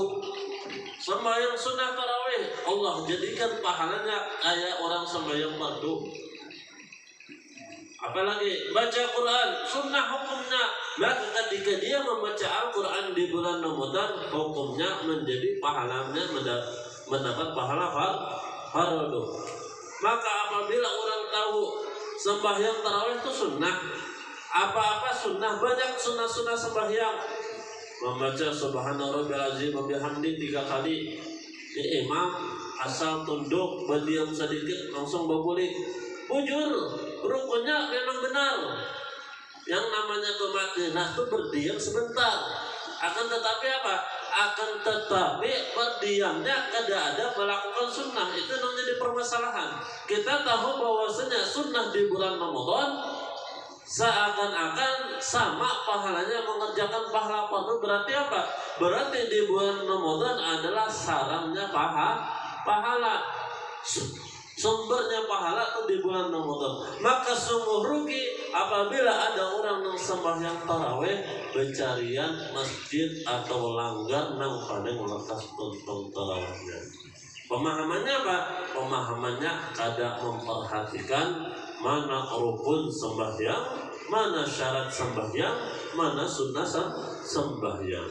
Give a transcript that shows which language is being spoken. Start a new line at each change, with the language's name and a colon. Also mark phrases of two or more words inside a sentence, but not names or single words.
Indonesian: Sembahyang sunnah tarawih Allah jadikan pahalanya kayak orang sembahyang fardu. Apalagi baca Quran sunnah hukumnya, maka ketika dia membaca Al-Quran di bulan Ramadan hukumnya menjadi pahalanya mendapat pahala fardu. Maka apabila orang tahu sembahyang tarawih itu sunnah, apa-apa sunnah, banyak sunnah-sunnah sembahyang. Membaca
Arabic: سبحان ربي العظيم وبحمده
Indonesian: 3 kali. Imam asal tunduk berdiam sedikit langsung berbalik. Bujur, rukunnya memang benar. Yang namanya tumakninah itu berdiam sebentar. Akan tetapi apa? Akan tetapi berdiamnya tidak ada melakukan sunnah. Itu yang menjadi permasalahan. Kita tahu bahwasanya sunnah di bulan Ramadan seakan-akan sama pahalanya mengerjakan pahala fardu. Berarti apa? Berarti di bulan Ramadan adalah sarangnya pahala. Sumbernya pahala itu di bulan Ramadan. Maka sungguh rugi apabila ada orang yang sembahyang tarawih bercarian masjid atau langgar nang pada ngelekas tuntung tarawihnya. Pemahamannya apa? Pemahamannya kada memperhatikan mana rukun sembahyang, mana syarat sembahyang, mana sunnah sembahyang.